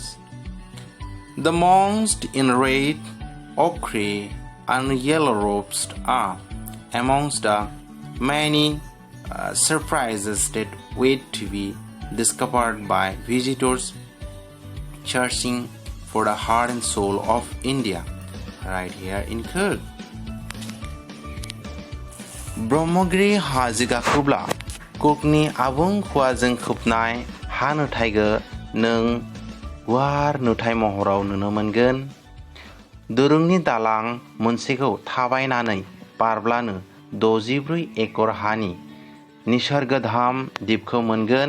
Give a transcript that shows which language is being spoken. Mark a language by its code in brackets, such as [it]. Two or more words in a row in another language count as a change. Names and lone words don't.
[en] The monks in red, ochre, and yellow robes are amongst the many surprises that wait to be discovered by visitors searching for the heart and soul of India right here in Coorg. [brx] ब्रह्मगिरि हाजो गाखोब्ला कुर्गनि आबुं खुवाजों खोबनाय हा नुथायखौ नों गुवार नुथाय महराव नुनो मोनगोन। दोरोंनि दालां मोनसेखौ थाबायनानै बारब्लानो 64 एकर हानि निसर्गधाम दिपखौ मोनगोन।